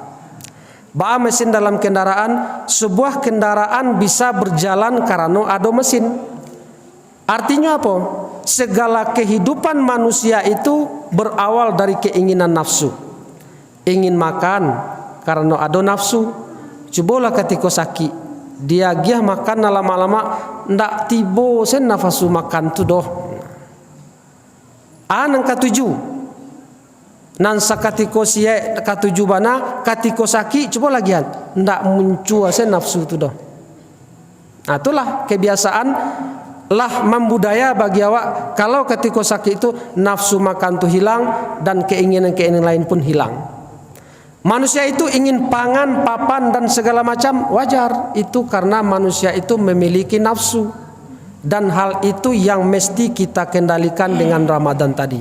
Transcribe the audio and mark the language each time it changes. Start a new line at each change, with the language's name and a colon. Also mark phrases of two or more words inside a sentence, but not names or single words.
Indonesian: Bahwa mesin dalam kendaraan, sebuah kendaraan bisa berjalan karena ada mesin. Artinya apa? Segala kehidupan manusia itu berawal dari keinginan nafsu. Ingin makan karena ada nafsu.
Minangkabau: Cobalah ketika sakit, dia giah makan lama-lama ndak tibo sen nafasu makan tu doh. Anang katuju. Nan sakatiko siye katuju bana, katiko sakit coba lagian ndak muncul sen nafsu tu doh.
Indonesian: Nah, itulah kebiasaan lah membudaya bagi awak. Kalau ketika sakit itu nafsu makan tu hilang dan keinginan-keinginan lain pun hilang. Manusia itu ingin pangan, papan dan segala macam, wajar. Itu karena manusia itu memiliki nafsu. Dan hal itu yang mesti kita kendalikan dengan Ramadan tadi.